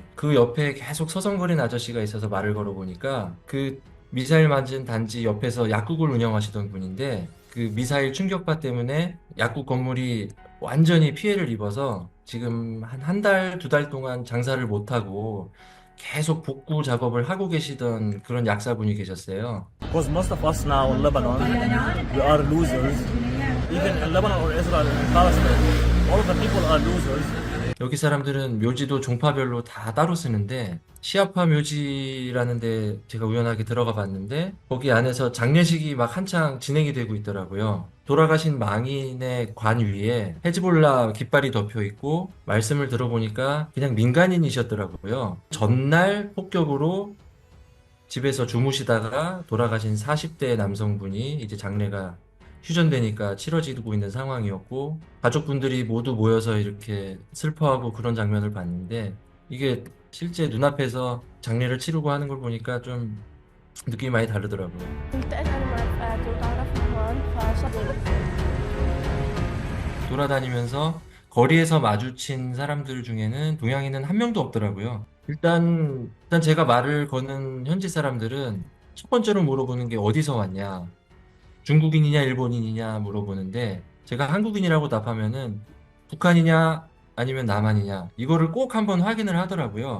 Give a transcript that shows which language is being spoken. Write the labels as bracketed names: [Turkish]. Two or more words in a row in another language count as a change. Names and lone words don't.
[Korean] 그 옆에 계속 서성거리는 아저씨가 있어서 말을 걸어보니까 그 미사일 맞은 단지 옆에서 약국을 운영하시던 분인데, 그 미사일 충격파 때문에 약국 건물이 완전히 피해를 입어서 지금 한 달, 2달 동안 장사를 못하고 계속 복구 작업을 하고 계시던 그런 약사분이 계셨어요. [English] Because most of us now in Lebanon, we are losers. Even in Lebanon or Israel and Palestine, all of the people are losers. [Korean] 여기 사람들은 묘지도 종파별로 다 따로 쓰는데, 시아파 묘지라는 데 제가 우연하게 들어가 봤는데 거기 안에서 장례식이 막 한창 진행이 되고 있더라고요. 돌아가신 망인의 관 위에 헤즈볼라 깃발이 덮여 있고, 말씀을 들어보니까 그냥 민간인이셨더라고요. 전날 폭격으로 집에서 주무시다가 돌아가신 40대 남성분이 이제 장례가 휴전되니까 치러지고 있는 상황이었고 가족분들이 모두 모여서 이렇게 슬퍼하고 그런 장면을 봤는데 이게 실제 눈앞에서 장례를 치르고 하는 걸 보니까 좀 느낌이 많이 다르더라고요. [Arabic] التقيت أنا مع رفقاتي وتعرفنا هون فشغل [Korean] 돌아다니면서 거리에서 마주친 사람들 중에는 동양인은 한 명도 없더라고요. 일단 제가 말을 거는 현지 사람들은 첫 번째로 물어보는 게 어디서 왔냐, 중국인이냐 일본인이냐 물어보는데 제가 한국인이라고 답하면은 북한이냐 아니면 남한이냐 이거를 꼭 한번 확인을 하더라고요.